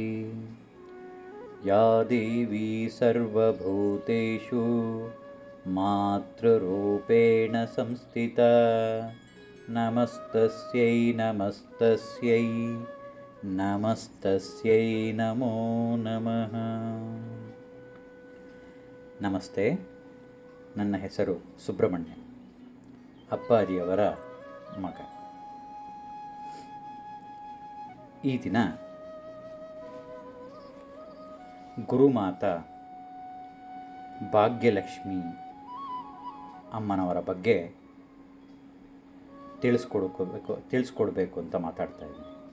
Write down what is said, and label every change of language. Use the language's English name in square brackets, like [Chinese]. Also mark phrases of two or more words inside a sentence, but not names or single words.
[Sanskrit] या देवी सर्वभूतेषु मातृरूपेण संस्थिता नमस्तस्यै नमस्तस्यै नमस्तस्यै नमो नमः। [Kannada] ನಮಸ್ತೆ. ನನ್ನ ಹೆಸರು ಸುಬ್ರಹ್ಮಣ್ಯ, ಅಪ್ಪಾಜಿಯವರ ಮಗ. ಈ ದಿನ ಗುರುಮಾತಾ ಭಾಗ್ಯಲಕ್ಷ್ಮಿ ಅಮ್ಮನವರ ಬಗ್ಗೆ ತಿಳಿಸ್ಕೊಡ್ಬೇಕು ಅಂತ ಮಾತಾಡ್ತಾ ಇದ್ದೀನಿ.